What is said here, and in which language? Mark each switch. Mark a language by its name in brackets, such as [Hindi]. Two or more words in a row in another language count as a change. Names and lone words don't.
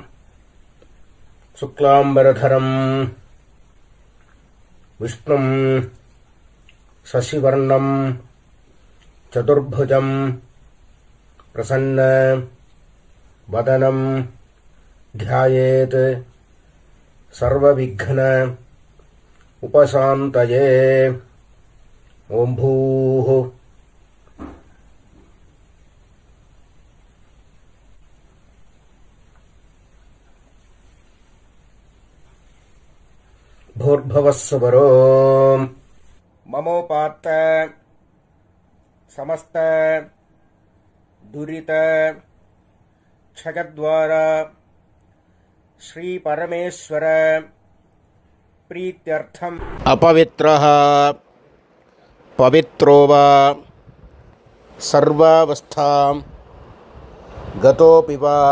[Sanskrit] शुक्लाम्बरधरं विष्णुं शशिवर्णं चतुर्भुजं प्रसन्न वदनं ध्यायेत् सर्वविघ्न उपशान्तये. ओम् भूः भूर्भुवस्सुवरो ममोपात्त समस्त दुरित क्षयद्वारा श्री परमेश्वर प्रीत्यर्थम अपवित्रः पवित्रो वा सर्वावस्थां गतोऽपि वा